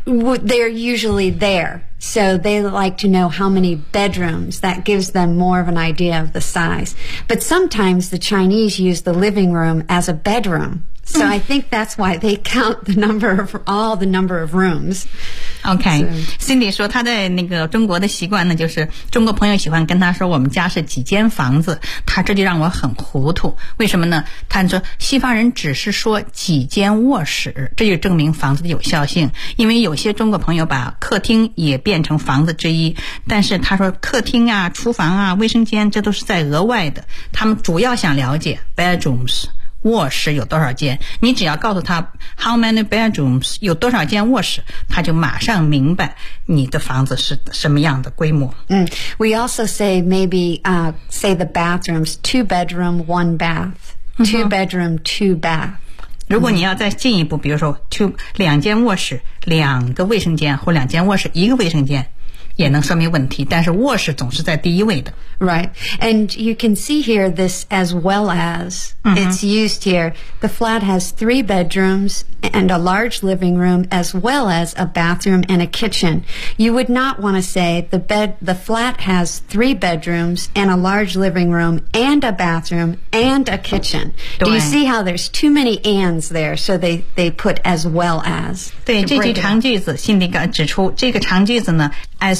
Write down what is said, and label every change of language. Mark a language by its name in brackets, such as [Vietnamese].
[English] They're usually there. So they like to know how many bedrooms. That gives them more of an idea of the size. But sometimes the Chinese use the living room as a bedroom. So I think that's why they count all the number of rooms. [Chinese] Okay, Cindy 说他在那个中国的习惯呢，就是中国朋友喜欢跟他说我们家是几间房子，他这就让我很糊涂。为什么呢？他说西方人只是说几间卧室，这就证明房子的有效性。因为有些中国朋友把客厅也变成房子之一，但是他说客厅啊、厨房啊、卫生间这都是在额外的，他们主要想了解 bedrooms。卧室有多少间，你只要告诉他 how many bedrooms 有多少间卧室，他就马上明白你的房子是什么样的规模。 [English] We also say maybe, say the bathrooms, 2-bedroom, 1-bath, 2-bedroom, 2-bath. [Chinese] 如果你要再进一步，比如说2间卧室两个卫生间，或2间卧室一个卫生间，也能说明问题，但是卧室总是在第一位的。 [English] Right. And you can see here this as well as, it's used here. The flat has 3 bedrooms and a large living room as well as a bathroom and a kitchen. You would not want to say the flat has 3 bedrooms and a large living room and a bathroom and a kitchen. Do you see how there's too many ands there? So they put as well as. [Chinese] 对，这句长句子，心里指出这个长句子呢 as